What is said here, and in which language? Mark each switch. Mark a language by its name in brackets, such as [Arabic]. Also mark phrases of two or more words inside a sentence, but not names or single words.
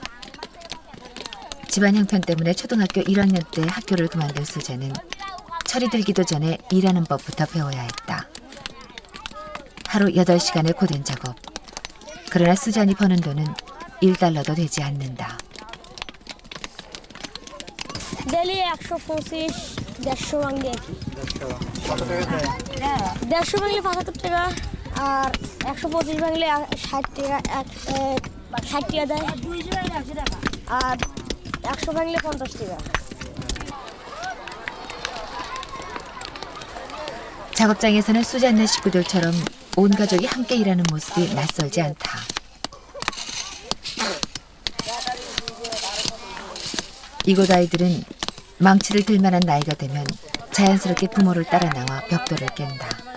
[Korean] 집안 형편 때문에 초등학교 1학년 때 학교를 그만둔 수잔은 철이 들기도 전에 일하는 법부터 배워야 했다. 하루 8시간의 고된 작업. 그러나 수잔이 버는 돈은 1달러도 되지 않는다. [Bangla] ডেলি 125 150 ভাঙলে কি 150 ভাঙলে 75 টাকা আর 125 ভাঙলে 60 টাকা 60 টাকা দেয় আর 100 ভাঙলে 50 টাকা [Korean] 작업장에서는 수잔네 식구들처럼 온 가족이 함께 일하는 모습이 낯설지 않다. 이곳 아이들은 망치를 들 만한 나이가 되면 자연스럽게 부모를 따라 나와 벽돌을 깬다.